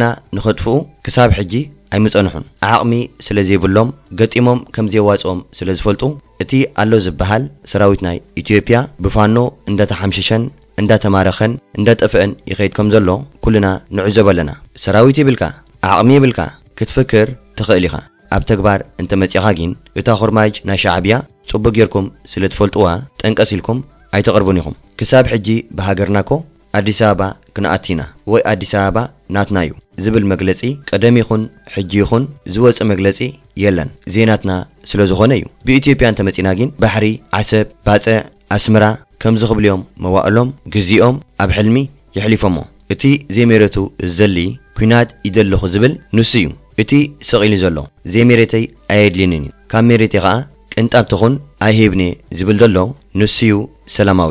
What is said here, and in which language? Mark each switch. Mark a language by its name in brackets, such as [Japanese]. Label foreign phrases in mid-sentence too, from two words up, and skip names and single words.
[Tigrinya] ንኸጥፍኡ ክሳብ ሕጂ ኣይምጸንሑን ዓቕሚ ስለ ዘይብሎም ገጢሞም ከም ዘይዋጾም ስለ ዝፈልጡ እቲ ኣሎ ዝበሃል ሰራዊት ናይ ኢትዮጵያ ብፋኖ እንዳተሓምሸሸን እንዳተማረኸን እንዳጠፍአን ይኸይድ ከም ዘሎ ኩልና ንዕዘብ ኣለና ሰራዊት ይብልካ ዓቕሚ ይብልካ ክትፍክር ትኽእል ኢኻ ኣብ ተግባር እንተመጺኻ ግን እታ ኹርማጅ ናይ ሻዕብያ ጽቡቕ ጌርኩም ስለ ትፈልጥዋ ጠንቀስ ኢልኩም ኣይተቐርቡን ኢኹም ክሳብ ሕጂ ብሃገርናኮ አዲስ አበባ ክነአቲና ወይ አዲስ አበባ ናትናዩ ዝብል መግለጺ ቀደም ይኹን ሕጂ ይኹን ዝወጽ መግለጺ የለን ዜናትና ስለ ዝኾነ እዩ በኢትዮጵያ እንተመጺና ግን ባሕሪ ዓሰብ ባጽዕ አስመራ ከም ዝኽብልዮም መዋእሎም ግዚኦም ኣብ ሕልሚ ይሕሊፎሞ እቲ ዘይሜረቱ ዝዘሊ ኩናት ይደልኹ ዝብል ንሱ እዩ እቲ ሰቂሉ ዘሎ ዘይሜረተይ ኣየድልንን እዩ ካብ ሜረተይ ከዓ ቅንጣብ ትኹን ኣይሄብኔ ዝብል ዘሎ ንሱ እዩ ሰላማዊ